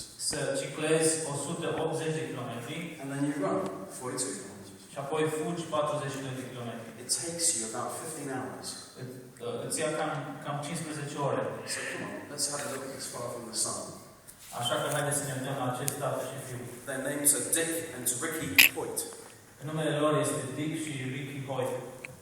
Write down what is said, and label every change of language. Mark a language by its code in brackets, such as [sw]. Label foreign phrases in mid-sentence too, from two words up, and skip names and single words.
[ro] să ciclezi 180 de km [en] and then you run 42 kilometers. [ro] și apoi fugi 42 de km. [en] It takes you about 15 hours. [ro] Îți ia cam 15 ore. [en] So come on, let's have a look at this father and the son. [ro] Așa că haideți să ne uităm la acest tată și fiu. [en] Their names are Dick and Ricky Hoyt. [ro] Numele lor este Dick și Ricky Hoyt.